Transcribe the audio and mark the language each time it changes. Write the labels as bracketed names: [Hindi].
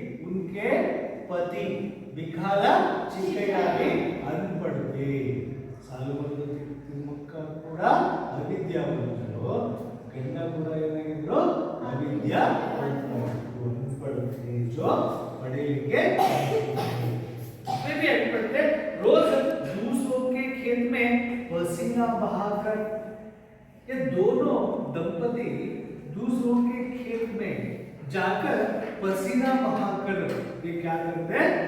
[Hindi] उनके पति बिखाला चिक्कैया भी अनपढ़ थे। [Kannada] सालमन तिम्मक्का ಕೂಡ ಅವಿದ್ಯಾವಂತರು, ಗಂಡ ಕೂಡ ಏನಾಗಿದ್ರು? ಅವಿದ್ಯಾವಂತರು, [Hindi] अनपढ़ थे, जो पढ़े लिखे वे भी अनपढ़ थे। रोज दूसरों के खेत में पसीना बहाकर ये दोनों दंपति दूसरों के खेत में जाकर पसीना बहाकर ये क्या करते?